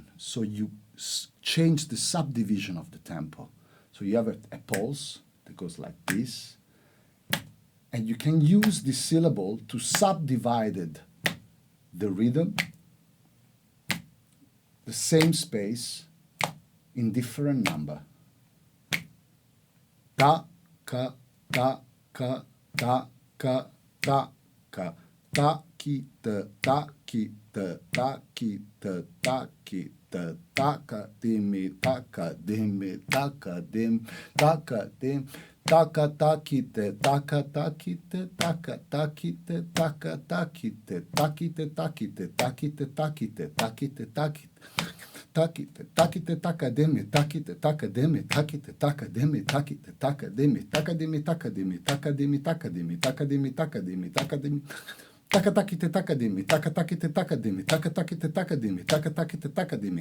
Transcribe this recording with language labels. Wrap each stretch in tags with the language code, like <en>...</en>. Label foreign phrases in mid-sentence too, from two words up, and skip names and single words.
<en>So you change the subdivision of the tempo. So you have a pulse that goes like this, and you can use this syllable to subdivide the rhythm, the same space, in different number. Ta, ka, ta, ka, ta, ka, ta, ka, ta, ki, te, ta, ki, te, ta, ki, te, ta, ki, te, ta, ka, dim, ta, ka, dim, ta, ka, dim, ta, ka, dim, ta, ka, ta, ki, te, ta, ka, ta, ki, te, ta, ka, ta, ki, te, ta, ka, ta, ki, te, ta, ki, te, ta, ki, te, ta, ki, te, ta, ki, te, ta, ki, te, ta, ki, takite, takite, takademi, takite, takademi, takite, takademi, takite, takademi, takademi, takademi, takademi, takademi, takademi, takademi, takademi, takatakite, takademi, takatakite, takademi, takatakite, takademi, takatakite, takademi.</en>